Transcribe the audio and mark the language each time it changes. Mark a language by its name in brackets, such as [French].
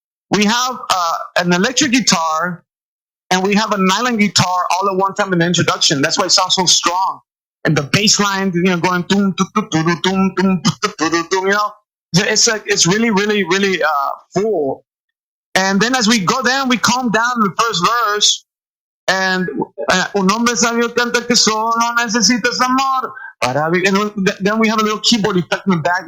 [English] We have an electric guitar, and we have a nylon guitar all at one time in the introduction. That's why it sounds so strong. And the bass line, going doom, doom, doom, doom, doom, doom, doom, doom, it's like it's really, really, really full. And then as we go down, we calm down in the first verse. [Spanish] And un hombre sabio canta que solo necesitas amor. [English] And then we have a little keyboard effect in the back.